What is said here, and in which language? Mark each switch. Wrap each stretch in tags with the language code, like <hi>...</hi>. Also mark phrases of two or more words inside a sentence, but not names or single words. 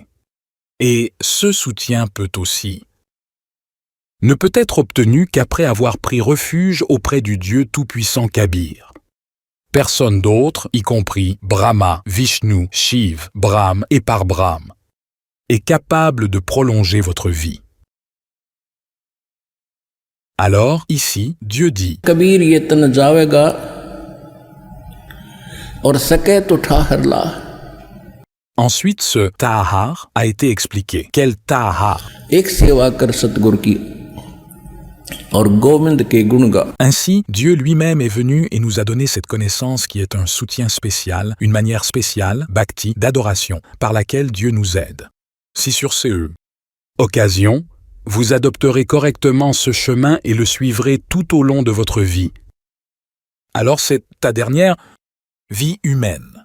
<fr>Et ce soutien peut aussi ne peut être obtenu qu'après avoir pris refuge auprès du Dieu tout-puissant Kabir. Personne d'autre, y compris Brahma, Vishnu, Shiv, Brahm et Parbrahm, est capable de prolonger votre vie. Alors, ici, Dieu dit</fr> <hi>कबीर ये तन जावेगा और सके तो ठाहर ला.</hi> <fr>Ensuite, ce tahar a été expliqué. Quel tahar?</fr> <hi>एक सेवा कर सतगुरु की और गोविंद के गुण गा.</hi> <fr>Ainsi, Dieu lui-même est venu et nous a donné cette connaissance qui est un soutien spécial, une manière spéciale, bhakti, d'adoration, par laquelle Dieu nous aide. Si sur ces occasions, vous adopterez correctement ce chemin et le suivrez tout au long de votre vie, alors c'est ta dernière vie humaine.</fr>